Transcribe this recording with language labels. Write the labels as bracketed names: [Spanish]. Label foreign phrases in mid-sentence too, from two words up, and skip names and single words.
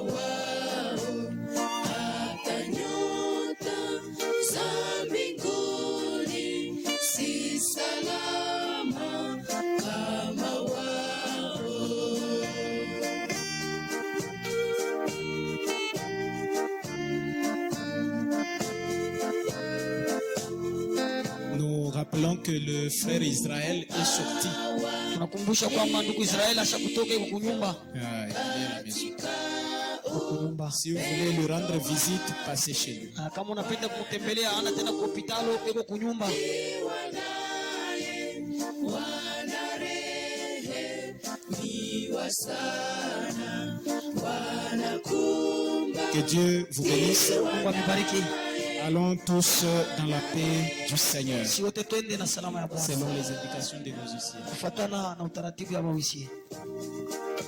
[Swahili] wao, hata nyota za mbinguni si salama kama wao. [French] nous rappelons que le frère Israël est sorti. [Swahili] Tunakumbusha kwamba ndugu Israeli ashakutoka yuko kunyumba. [French] Si vous voulez lui rendre visite, passez chez lui. [Swahili] Kama unapenda kumtembelea ana tena kwa hospitali yuko kunyumba. [French] Que Dieu vous bénisse. [Swahili] Mungu amebariki. [French] Allons tous dans la paix du Seigneur. [Swahili] Si wote twende na salama ya Bwana. [French] Selon les indications de nos huissiers. [Swahili] Kufuatana na utaratibu ya mahusiano.